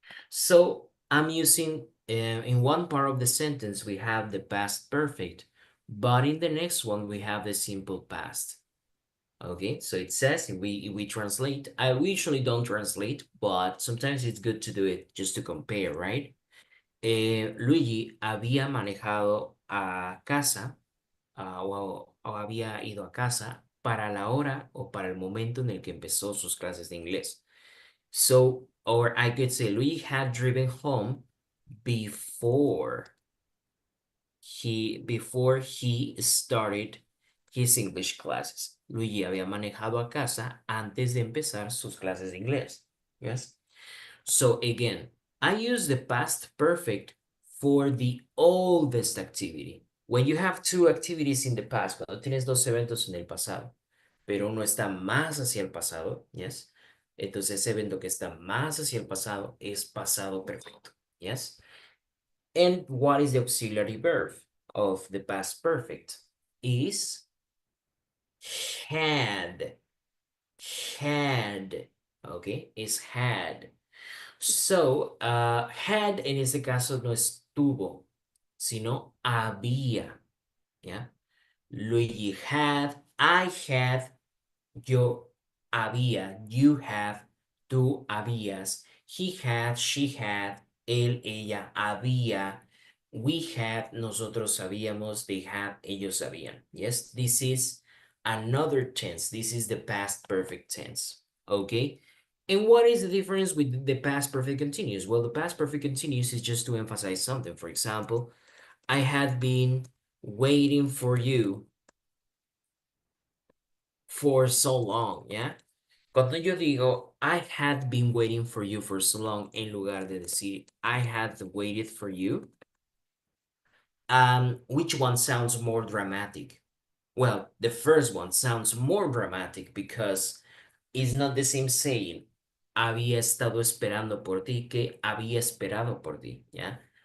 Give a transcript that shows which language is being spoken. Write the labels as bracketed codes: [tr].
[en] So I'm using, in one part of the sentence, we have the past perfect, but in the next one, we have the simple past. Okay, so it says if we translate, we usually don't translate, but sometimes it's good to do it just to compare, right? [es] Luigi había manejado a casa, o había ido a casa para la hora o para el momento en el que empezó sus clases de inglés. [en] So, or I could say Luigi had driven home before he started his English classes. [es] Luigi había manejado a casa antes de empezar sus clases de inglés. [en] Yes. So again, I use the past perfect for the oldest activity. When you have two activities in the past, [es] cuando tienes dos eventos en el pasado, pero uno está más hacia el pasado, yes. Entonces ese evento que está más hacia el pasado es pasado perfecto, yes. [en] And what is the auxiliary verb of the past perfect? Is had. Had. Okay, is had. [es] So, had en este caso no estuvo, sino había. ¿Ya? [en] Luigi had, I had, [es] yo había, [en] you have, [es] tú habías, [en] he had, she had, [es] él, ella, había, [en] we had, [es] nosotros sabíamos, [en] they had, [es] ellos sabían. [en] Yes, this is another tense. This is the past perfect tense. Okay? And what is the difference with the past perfect continuous? Well, the past perfect continuous is just to emphasize something. For example, I had been waiting for you for so long, ¿ya? [es] Cuando yo digo, [en] I had been waiting for you for so long, [es] en lugar de decir, [en] I had waited for you, which one sounds more dramatic? Well, the first one sounds more dramatic because it's not the same saying, [es] había estado esperando por ti [en] que había esperado por ti, ¿ya?